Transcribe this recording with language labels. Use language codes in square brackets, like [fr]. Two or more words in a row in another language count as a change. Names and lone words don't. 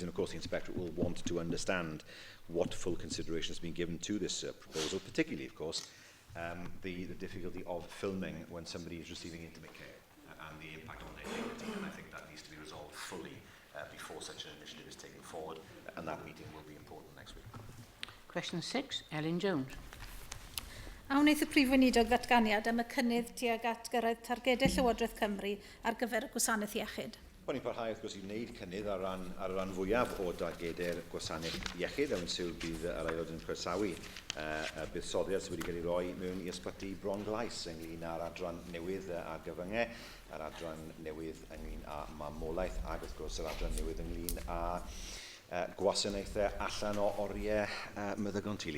[en] And of course the Inspectorate will want to understand what full consideration has been given to this proposal, particularly of course the difficulty of filming when somebody is receiving intimate care and the impact on their dignity. And I think that needs to be resolved fully before such an initiative is taken forward, and that meeting will be important next week. Question 6, Elin Jones. [cy] A wnaeth y Prif Weinidog ddatganiad am y cynnydd tuag at gyrraedd targedau Llywodraeth Cymru ar gyfer y gwasanaeth iechyd. Wel, ni'n parhau wrth gwrs i wneud cynnydd ar y ran fwyaf o dargedau'r gwasanaeth iechyd, a wy'n sylw bydd yr aelod yn croesawu buddsoddiad sydd wedi cael ei roi mewn i ysbyty Bron Glais ynglyn â'r adran newydd ar gyfyngau, yr adran newydd ynglyn â mamolaeth, ac wrth gwrs yr adran newydd ynglyn â gwasanaethau allan o oriau meddygon tili.